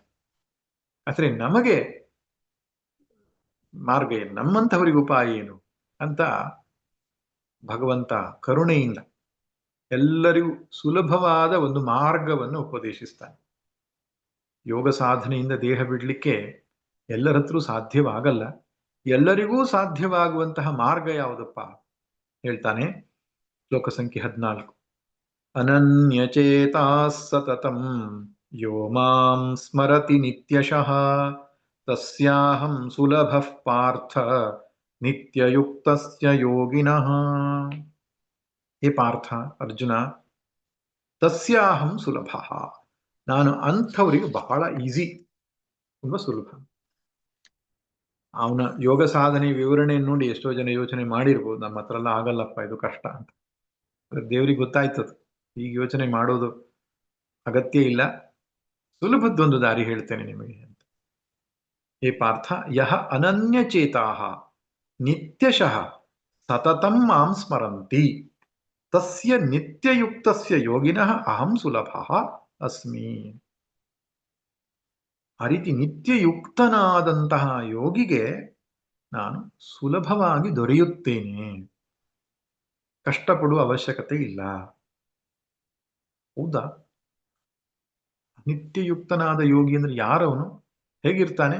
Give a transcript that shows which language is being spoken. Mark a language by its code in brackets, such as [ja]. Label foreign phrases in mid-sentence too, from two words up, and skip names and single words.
[kn] ಆದರೆ ನಮಗೆ ಮಾರ್ಗ ಏನು, ನಮ್ಮಂಥವರಿಗೆ ಉಪಾಯ ಏನು ಅಂತ ಭಗವಂತ ಕರುಣೆಯಿಂದ ಎಲ್ಲರಿಗೂ ಸುಲಭವಾದ ಒಂದು ಮಾರ್ಗವನ್ನು ಉಪದೇಶಿಸ್ತಾನೆ. ಯೋಗ ಸಾಧನೆಯಿಂದ ದೇಹ ಬಿಡಲಿಕ್ಕೆ ಎಲ್ಲರ ಹತ್ರ ಸಾಧ್ಯವಾಗಲ್ಲ. ಎಲ್ಲರಿಗೂ ಸಾಧ್ಯವಾಗುವಂತಹ ಮಾರ್ಗ ಯಾವುದಪ್ಪ ಹೇಳ್ತಾನೆ. ಶ್ಲೋಕ ಸಂಖ್ಯೆ [sa] 14. ಅನನ್ಯಚೇತಾ ಸತತಂ ಯೋ ಮಾಂ ಸ್ಮರತಿ ನಿತ್ಯಶಃ ತಸ್ಯಾಹಂ ಸುಲಭಃ ಪಾರ್ಥ ನಿತ್ಯಯುಕ್ತಸ್ಯ ಯೋಗಿನಃ. ಹೇ ಪಾರ್ಥ, [kn] ಅರ್ಜುನ, [sa] ತಸ್ಯಾಹಂ ಸುಲಭಃ, [kn] ನಾನು ಅಂಥವರಿಗೆ ಬಹಳ ಈಸಿ, ತುಂಬಾ ಸುಲಭ. ಅವನ ಯೋಗ ಸಾಧನೆ ವಿವರಣೆಯನ್ನು ನೋಡಿ ಎಷ್ಟೋ ಜನ ಯೋಚನೆ ಮಾಡಿರ್ಬೋದು, ನಮ್ಮ ಹತ್ರ ಎಲ್ಲ ಆಗಲ್ಲಪ್ಪ, ಇದು ಕಷ್ಟ ಅಂತ. ದೇವರಿಗೆ ಗೊತ್ತಾಯ್ತದು, ಈಗ ಯೋಚನೆ ಮಾಡೋದು ಅಗತ್ಯ ಇಲ್ಲ, ಸುಲಭದ್ದೊಂದು ದಾರಿ ಹೇಳ್ತೇನೆ ನಿಮಗೆ ಅಂತ. [sa] ಹೇ ಪಾರ್ಥ, ಯಹ ಅನನ್ಯಚೇತಾಃ ನಿತ್ಯಶಃ ಸತತಂ ಮಾಂ ಸ್ಮರಂತಿ ತಸ್ಯ ನಿತ್ಯಯುಕ್ತಸ್ಯ ಯೋಗಿನಃ ಅಹಂ ಸುಲಭಃ ಅಸ್ಮಿ. [kn] ಆ ರೀತಿ ನಿತ್ಯಯುಕ್ತನಾದಂತಹ ಯೋಗಿಗೆ ನಾನು ಸುಲಭವಾಗಿ ದೊರೆಯುತ್ತೇನೆ, ಕಷ್ಟಪಡುವ ಅವಶ್ಯಕತೆ ಇಲ್ಲ. ಹೌದಾ? ನಿತ್ಯಯುಕ್ತನಾದ ಯೋಗಿ ಅಂದ್ರೆ ಯಾರವನು, ಹೇಗಿರ್ತಾನೆ?